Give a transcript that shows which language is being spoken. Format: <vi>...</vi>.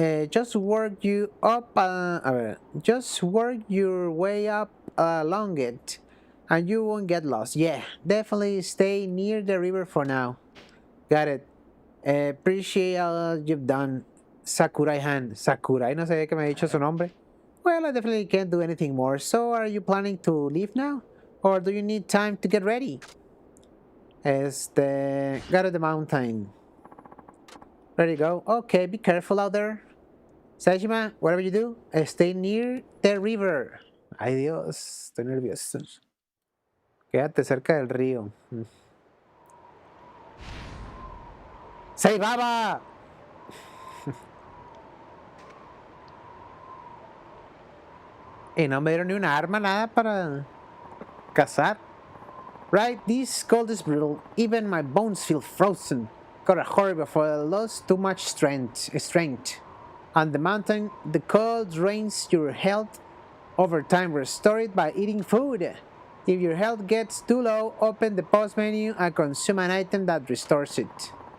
<en>Just work you up. Just work your way up along it, and you won't get lost. Yeah, definitely stay near the river for now. Got it. Appreciate all you've done, Sakurai-han.</en> <es>Sakurai, no sabía que me ha dicho su nombre.</es> <en>Well, I definitely can't do anything more. So, are you planning to leave now, or do you need time to get ready? Got to the mountain. Ready to go? Okay, be careful out there. Saejima, whatever you do, stay near the river.</en> <es>Ay Dios, estoy nervioso. Quédate cerca del río. ¡Saibaba! Y no me dieron ni una arma, nada para cazar.</es> <en>Right, this cold is brutal. Even my bones feel frozen. Gotta hurry before I lost too much strength. On the mountain, the cold drains your health. Over time, restore it by eating food. If your health gets too low, open the pause menu and consume an item that restores it.</en>